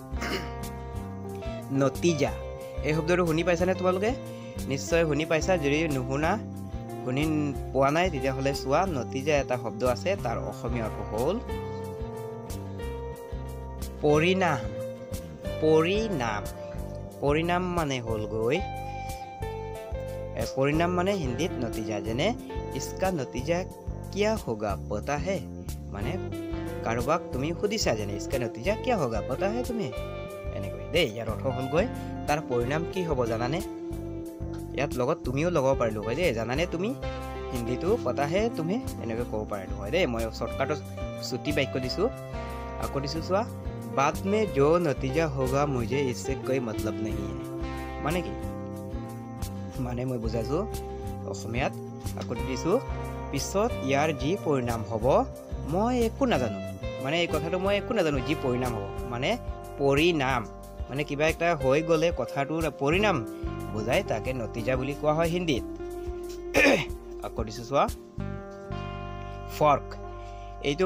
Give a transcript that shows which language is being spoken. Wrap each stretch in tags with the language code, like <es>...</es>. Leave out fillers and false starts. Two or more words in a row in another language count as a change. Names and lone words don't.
<as>নতিজা এই শব্দটো শুনি পাইছানে তোমালোকে নিশ্চয় শুনি পাইছা যদি শুনি পোৱা নাই তেতিয়াহ'লে চোৱা নতিজা এটা শব্দ আছে তাৰ অসমীয়া অৰ্থ হ'ল পৰিণাম মানে হ'ল গৈ পৰিণাম মানে হিন্দীত নতিজা যেনে</as> <hi>इसका नतीजा क्या होगा पता है</hi> <as>মানে কাৰোবাক তুমি সুধিছা যেনে</as> <hi>इसका नतीजा क्या होगा पता है तुम्हें</hi> <as>এনেকৈ দেই ইয়াৰ অৰ্থ হ'লগৈ তাৰ পৰিণাম কি হ'ব জানানে ইয়াত লগত তুমিও লগাব পাৰিলো হয় দেই জানানে তুমি হিন্দীটো</as> <hi>पता है तुम्हें</hi> <as>এনেকৈ ক'ব পাৰিলো হয় দেই মই শৰ্টকাটত ছুটি বাক্য দিছো আকৌ দিছো চোৱা</as> <hi>बाद में जो नतीजा होगा मुझे इससे कोई मतलब नहीं है</hi> <as>মানে কি মানে মই বুজাইছো অসমীয়াত আকৌ দিছো পিছত ইয়াৰ যি পৰিণাম হ'ব মই একো নাজানো মানে এই কথাটো মই একো নাজানো যি পৰিণাম হ'ব মানে পৰিণাম মানে কিবা একটা হৈ গলে কথাটোৰ পৰিণাম বুজাই তাকে নতিজা বুলি কোৱা হয় হিন্দীত আকৌ দিছো চোৱা ফৰ্ক এইটো</as>